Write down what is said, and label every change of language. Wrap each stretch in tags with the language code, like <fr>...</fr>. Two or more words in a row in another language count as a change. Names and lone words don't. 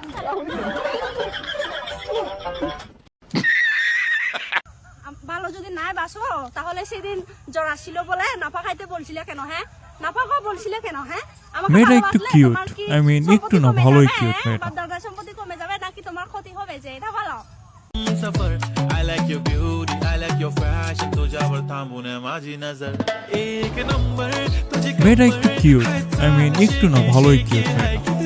<bn>ভালো যদি নাই বাসো, তাহলে সেদিন জ্বর আসছিল বলে নাফা খাইতে বলছিলে কেন? হ্যাঁ, নাফা খাওয়া বলছিলে কেন? হ্যাঁ, আমাকে মেয়েটা একটু ভালোবাসলে কিউট, তোমার কি</bn> <en>I mean</en> <bn>একটু সম্পত্তি না, কমে ভালোই যাবে? কিউট হ্যাঁ, মেয়েটা। বাপ দাদার সম্পত্তি কমে যাবে নাকি তোমার ক্ষতি হবে? যে এটা ভালো।</bn> <mr>सफर</mr> <en>I like your beauty I like your fashion</en> <mr>तुझ्यावर थांबून माझी नजर एक नंबर तुझी</mr> <bn>মেয়েটা একটু কিউট,</bn> <en>I mean</en> <bn>একটু না, ভালোই কিউট মেয়েটা।</bn>